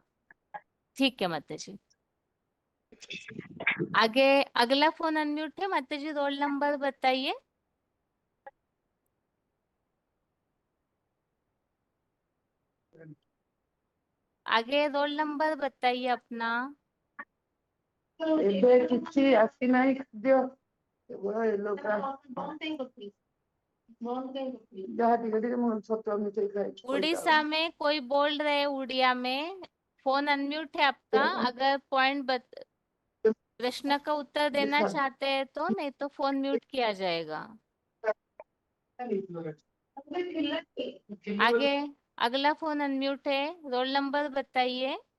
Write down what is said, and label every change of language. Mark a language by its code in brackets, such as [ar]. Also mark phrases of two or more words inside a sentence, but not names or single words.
[hi] ठीक है माता जी। आगे अगला [en] phone unmute [hi] है माता जी, [en] roll number [hi] बताइए। आगे [en] roll number [hi] बताइए अपना। [or] ଏବେ କିଛି ଆସିନାହିଁ ଖାଦ୍ୟ, କେବଳ ଏ ଲୋକ ଯାହା ଟିକେ ଟିକେ ମୁଁ ଛତୁଆ ମିଶେଇ ଖାଇଛି ପଇସା। [hi] उड़ीसा में कोई बोल रहे, उड़िया में। [en] phone unmute [hi] है आपका, अगर प्रश्न का उत्तर देना चाहते हैं तो, नहीं तो [en] phone mute [hi] किया जाएगा। आगे अगला [en] phone unmute [hi] है, [en] roll number [hi] बताइए।